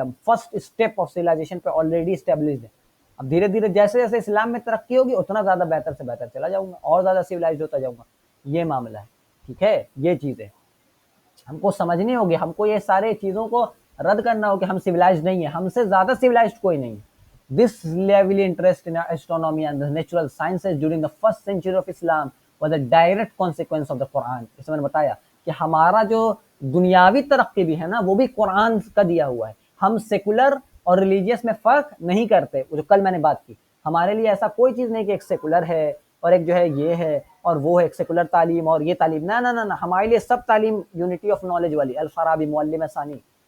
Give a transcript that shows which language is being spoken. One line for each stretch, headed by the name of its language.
Urdu: ہم
English: first step of civilisation
Urdu: پہ already established ہے. اب دھیرے دھیرے جیسے جیسے اسلام میں ترقی ہوگی اتنا زیادہ بہتر سے بہتر چلا جاؤں گا اور زیادہ سویلائزڈ ہوتا جاؤں گا. یہ معاملہ ہے. ٹھیک ہے، یہ چیزیں ہم کو سمجھنی ہوگی، ہم کو یہ سارے چیزوں کو رد کرنا ہوگا کہ ہم سویلائزڈ نہیں ہیں. ہم سے زیادہ سویلائزڈ کوئی نہیں ہے.
English: This lively interest in astronomy and the natural sciences during the first century of Islam was a direct consequence of the Quran.
Urdu: جیسے میں نے بتایا کہ ہمارا جو دنیاوی ترقی بھی ہے نا وہ بھی قرآن کا دیا ہوا ہے. ہم سیکولر اور ریلیجیس میں فرق نہیں کرتے. جو کل میں نے بات کی، ہمارے لیے ایسا کوئی چیز نہیں کہ ایک سیکولر ہے اور ایک جو ہے یہ ہے اور وہ ہے، ایک سیکولر تعلیم اور یہ تعلیم. نہ نہ نہ، ہمارے لیے سب تعلیم
English: unity of knowledge
Urdu: والی، الفارابی معلم ثانی.